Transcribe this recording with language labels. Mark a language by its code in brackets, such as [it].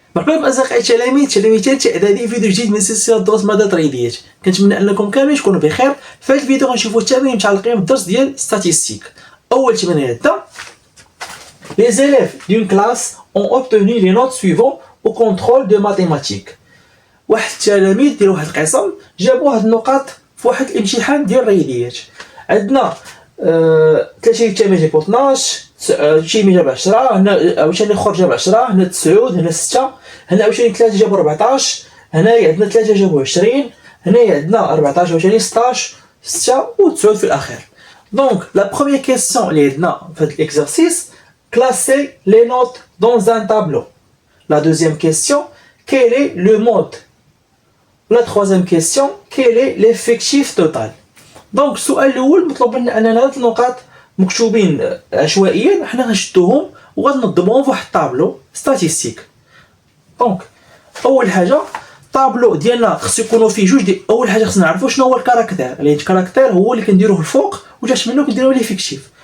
[ar] مرحبا بكم اصدقائي تلاميذ اعدادي فيديو جديد من سلسله دروس مدى الرياضيات. كنتمنى انكم كاملين تكونوا بخير. في هذا الفيديو غنشوفوا التمارين متعلقين بالدرس ديال ستاتيستيك. اول تمرين عندنا [fr] les élèves d'une classe ont obtenu les notes suivantes au contrôle de mathématiques. [ar] واحد التلاميذ ديال واحد القسم جابوا هاد النقاط في واحد الامتحان ديال الرياضيات. عندنا 3 تلاميذ جابوا 12، شي مين جاب 10، هنا عاوتاني اخر جاب 10، هنا 9، هنا 6، هنا عاوتاني 3 جابوا 14، هنايا عندنا 3 جابوا 20، هنايا عندنا 14 عاوتاني 16 6 و9 في الاخير. دونك لا بروميير كيسيون اللي عندنا في هذا الاكزرسيس [fr] classer les notes dans un tableau. La deuxième question, quel est le mode? La troisième question, quel est l'effectif total? [ar] دونك السؤال الاول مطلوب منا اننا هاد النقاط مكتوبين عشوائيا حنا غنشدوهم وغننظموهم في واحد الطابلو ستاتيستيك. دونك اول حاجه الطابلو ديالنا خصو يكونوا فيه جوج اول حاجه خصنا نعرفوا شنو هو الكاركتير، لان الكاركتير هو اللي كنديروه الفوق وجات منه كنديروا ليفيكتيف.